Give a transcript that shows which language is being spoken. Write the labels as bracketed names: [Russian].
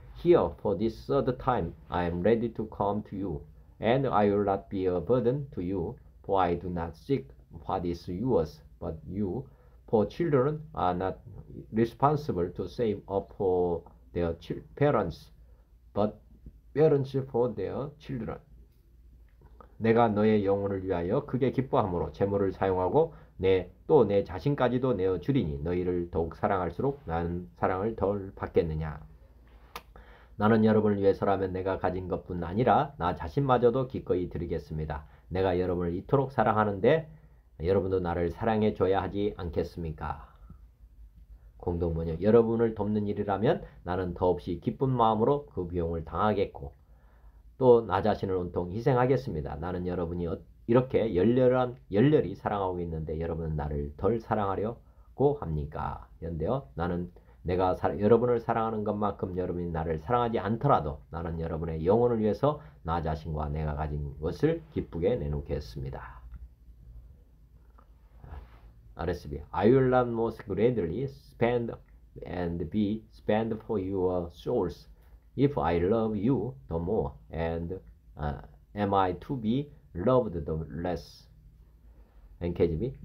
[English] Here, for this third time, I am ready to come to you, and I will not be a burden to you, for I do not seek what is yours, but you. For children are not responsible to save up for their parents, but parents for their children. [Korean] 내가 너의 영혼을 위하여 크게 기뻐함으로 재물을 사용하고 또 내 자신까지도 내어 주리니 너희를 더욱 사랑할수록 나는 사랑을 덜 받겠느냐. 나는 여러분을 위해서라면 내가 가진 것뿐 아니라 나 자신마저도 기꺼이 드리겠습니다. 내가 여러분을 이토록 사랑하는데 여러분도 나를 사랑해 줘야 하지 않겠습니까? 공동번역. 여러분을 돕는 일이라면 나는 더없이 기쁜 마음으로 그 비용을 당하겠고 또 나 자신을 온통 희생하겠습니다. 나는 여러분이 이렇게 열렬히 사랑하고 있는데 여러분은 나를 덜 사랑하려고 합니까? 그런데요. 나는 내가 여러분을 사랑하는 것만큼 여러분이 나를 사랑하지 않더라도 나는 여러분의 영혼을 위해서 나 자신과 내가 가진 것을 기쁘게 내놓겠습니다. [English] RSB. I will not most gladly spend and be spent for your souls. If I love you the more, and am I to be loved the less? NKJV.